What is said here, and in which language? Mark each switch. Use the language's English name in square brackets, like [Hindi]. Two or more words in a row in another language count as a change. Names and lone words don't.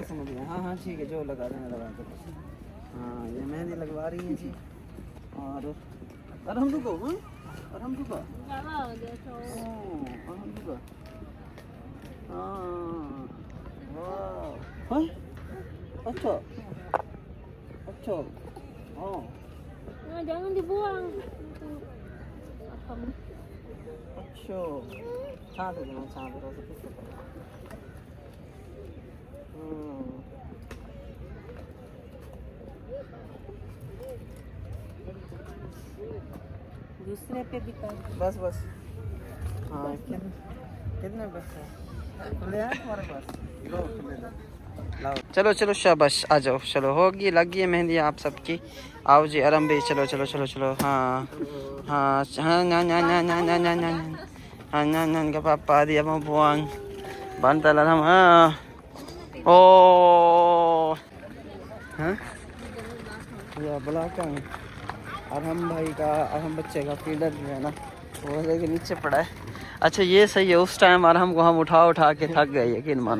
[Urdu] ہاں ہاں ٹھیک ہے، جو لگا دینا لگا دو۔ ہاں یہ مہندی لگوا رہی ہے جی. اور ہم رکو، ہاں اور ہم رکو، ہم رکو. ہاں واہ، اچھا اچھا. Oh. [Indonesian] Nah, jangan dibuang. [Urdu] اچھا چھاپ دینا، چھاپ دو تو کچھ دوسرے پہ بھی کر. بس بس. ہاں کتنے پیسے کھلے ہیں تمہارے پاس? لو کھلے دو. چلو چلو شاباش، آ جاؤ، چلو ہوگی لگی ہے مہندی آپ سب کی. آؤ جی آرام بھی، چلو چلو چلو چلو. ہاں ہاں ہاں نا نا نا نا نا نا نا ہاں نا نا کا پاپا [Indonesian] dia mau buang bantal alam ah oh [Urdu] ہاں یا belakang ارحم بھائی کا، ارحم بچے کا فیڈر جو ہے نا وہ لے کے نیچے پڑا ہے. اچھا یہ صحیح ہے، اس ٹائم ارحم کو ہم اٹھا اٹھا کے تھک گئے، یقین مانو.